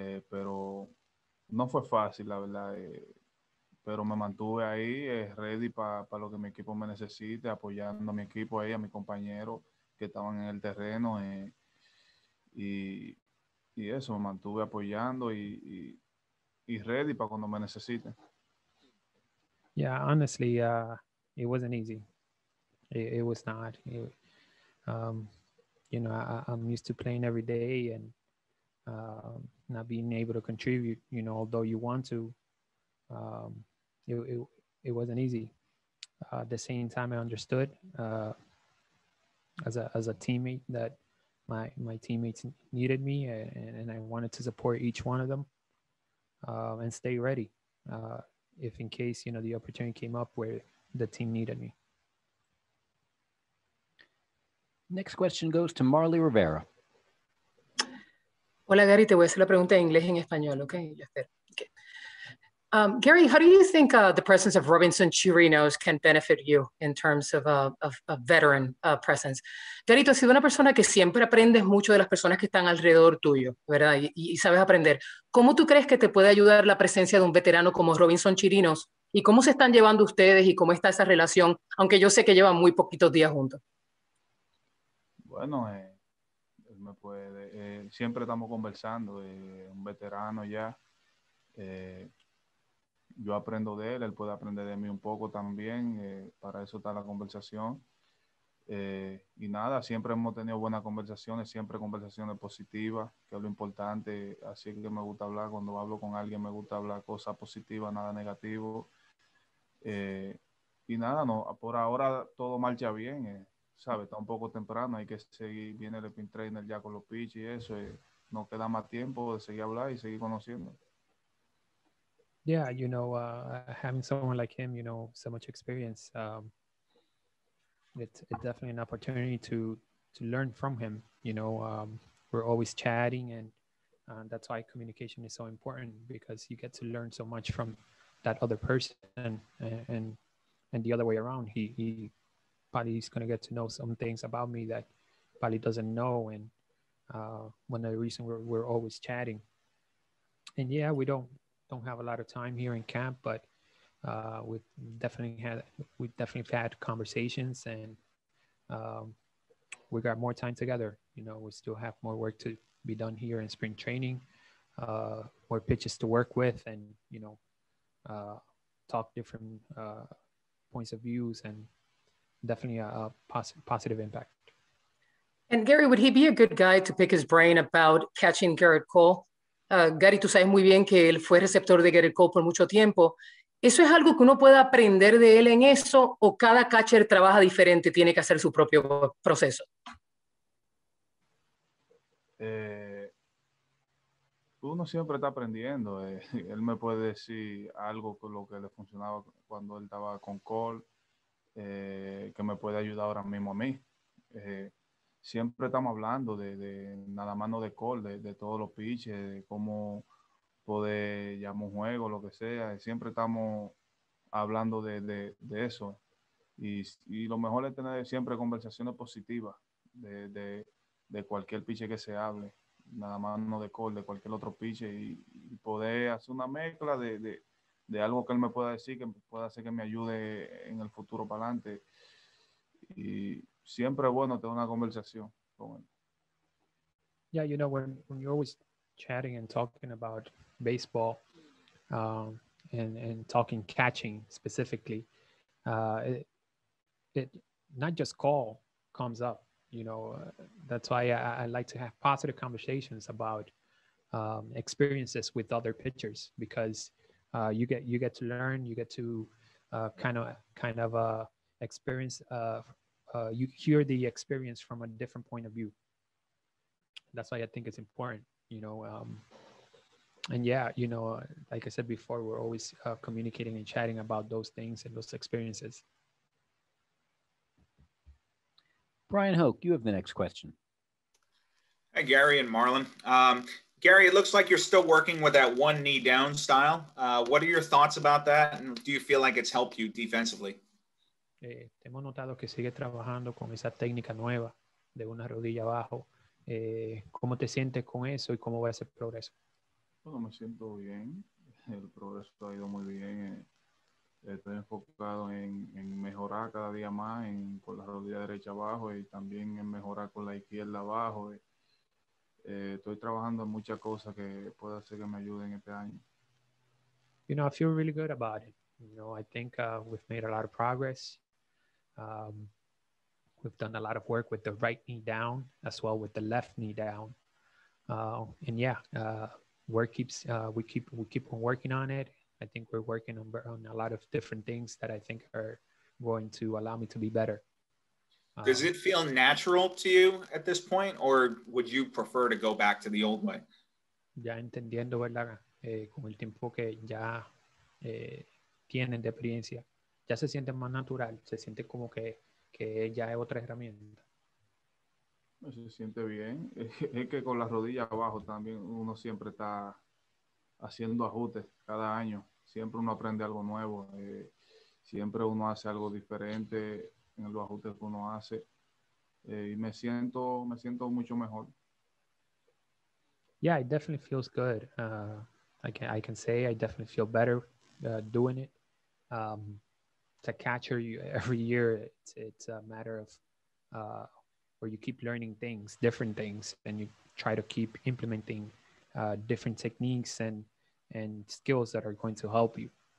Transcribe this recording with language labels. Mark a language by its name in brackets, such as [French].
[Spanish] Pero no fue fácil, la verdad. Pero me mantuve ahí, ready para lo que mi equipo me necesite, apoyando a mi equipo ahí, a mis compañeros que estaban en el terreno. Y eso, me mantuve apoyando y ready para cuando me necesiten. [English] Yeah, honestly, it wasn't easy. It was not. I'm used to playing every day and not being able to contribute. Although you want to, it wasn't easy. At the same time, I understood as a teammate that my teammates needed me, and I wanted to support each one of them and stay ready if in case, you know, the opportunity came up where the team needed me. Next question goes to Marley Rivera. [Spanish] Hola, Gary, te voy a hacer la pregunta en inglés y en español, ¿ok? Yo espero. Okay. [English] Gary, how do you think the presence of Robinson Chirinos can benefit you in terms of veteran presence? [Spanish] Gary, tú has sido una persona que siempre aprendes mucho de las personas que están alrededor tuyo, ¿verdad? Y sabes aprender. ¿Cómo tú crees que te puede ayudar la presencia de un veterano como Robinson Chirinos? ¿Y cómo se están llevando ustedes y cómo está esa relación? Aunque yo sé que llevan muy poquitos días juntos. Bueno, él me puede, siempre estamos conversando, un veterano ya. Yo aprendo de él, él puede aprender de mí un poco también, para eso está la conversación. Y nada, siempre hemos tenido buenas conversaciones, siempre conversaciones positivas, que es lo importante. Así que me gusta hablar, cuando hablo con alguien me gusta hablar cosas positivas, nada negativo. Y nada, no, por ahora todo marcha bien, ¿sabes? Está un poco temprano, hay que seguir, viene el [English] spin trainer [Spanish] ya con los pitch y eso, no queda más tiempo de seguir hablar y seguir conociendo. [English] Yeah, you know, having someone like him, you know, so much experience, it's definitely an opportunity to learn from him. You know, we're always chatting, and that's why communication is so important, because you get to learn so much from that other person, and the other way around. He probably is going to get to know some things about me that probably doesn't know, and one of the reasons we're always chatting. And yeah, we don't have a lot of time here in camp, but we've definitely had conversations, and we got more time together. You know, we still have more work to be done here in spring training, more pitches to work with, and, you know, talk different points of views, and definitely a positive impact. And Gary, would he be a good guy to pick his brain about catching Gerrit Cole? [Spanish] Gary, tú sabes muy bien que él fue receptor de Gerrit Cole por mucho tiempo. ¿Eso es algo que uno puede aprender de él en eso, o cada catcher trabaja diferente, tiene que hacer su propio proceso? Uno siempre está aprendiendo. Él me puede decir algo con lo que le funcionaba cuando él estaba con Cole, que me puede ayudar ahora mismo a mí. Siempre estamos hablando de nada más no de Cole, de todos los pitches, de cómo poder llamar un juego, lo que sea. Siempre estamos hablando de eso. Y lo mejor es tener siempre conversaciones positivas de cualquier pitch que se hable. Nada más no de Cole, de cualquier otro pitch, y poder hacer una mezcla de algo que él me pueda decir, que pueda hacer que me ayude en el futuro para adelante. Y siempre es bueno tener una conversación con él. [English] Yeah, you know, when you're always chatting and talking about baseball, and talking catching specifically, it not just call comes up. You know, that's why I like to have positive conversations about experiences with other pitchers, because you get to learn, you get to kind of experience. You hear the experience from a different point of view. That's why I think it's important, you know. And yeah, you know, like I said before, we're always communicating and chatting about those things and those experiences. Brian Hoke, you have the next question. Hi, Gary and Marlon. Gary, it looks like you're still working with that one knee down style. What are your thoughts about that? And do you feel like it's helped you defensively? [Spanish] Hemos notado que sigue trabajando con esa técnica nueva de una rodilla abajo. ¿Cómo te sientes con eso y cómo va ese progreso? Bueno, me siento bien. El progreso ha ido muy bien. Estoy enfocado en mejorar cada día más con la rodilla derecha abajo, y también en mejorar con la izquierda abajo. Estoy trabajando en muchas cosas que puede hacer que me ayuden este año. [English] You know, I feel really good about it. You know, I think we've made a lot of progress. We've done a lot of work with the right knee down as well with the left knee down. And yeah, we keep on working on it. I think we're working on a lot of different things that I think are going to allow me to be better. Does it feel natural to you at this point, or would you prefer to go back to the old way? [Spanish] Ya entendiendo, ¿verdad? Con el tiempo que ya tienen de experiencia, ya se siente más natural, se siente como que ya es otra herramienta. Se siente bien. Es que con las rodillas abajo también uno siempre está haciendo ajustes cada año. Siempre uno aprende algo nuevo. Siempre uno hace algo diferente en los ajustes que uno hace. Y me siento mucho mejor. [English] Yeah, it definitely feels good. I can say I definitely feel better doing it. To catcher, every year it's a matter of where you keep learning things, different things, and you try to keep implementing different techniques and skills that are going to help you.